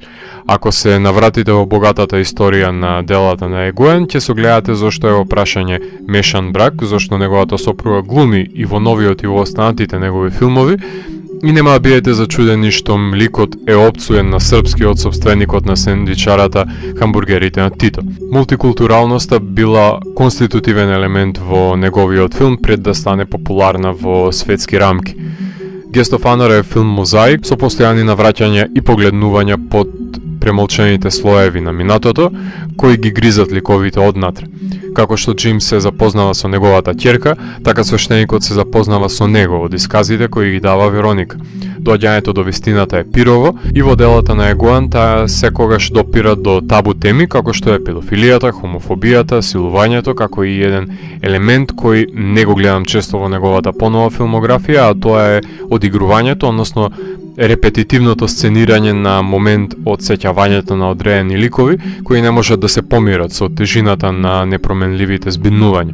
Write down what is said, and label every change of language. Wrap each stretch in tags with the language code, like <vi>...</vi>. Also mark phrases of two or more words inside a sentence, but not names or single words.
<mk>Ако се навратите во богатата историја на делата на Егојан, ќе согледате зошто е во прашање мешан брак, зошто неговата сопруга глуми и во новиот и во останатите негови филмови, и нема да бидете зачудени што ликот е опцуен на српски од собственикот на сендвичарата хамбургерите на Тито. Мултикултуралноста била конститутивен елемент во неговиот филм пред да стане популарна во светски рамки. Guest of Honor е филм мозаик со постојани навраќања и погледнувања под премолчените слоеви на минатото, кои ги гризат ликовите однатре. Како што Джим се запознава со неговата ќерка, така свештеникот се запознава со него од исказите кои ги дава Вероника. Доаѓањето до вистината е пирово и во делата на Егојан таа секогаш допира до табу теми како што е педофилијата, хомофобијата, силувањето, како и еден елемент кој не го гледам често во неговата понова филмографија, а тоа е одигрувањето, односно репетитивното сценирање на момент од сеќавањето на одредени ликови кои не можат да се помират со тежината на непроменливите збиднувања.</mk>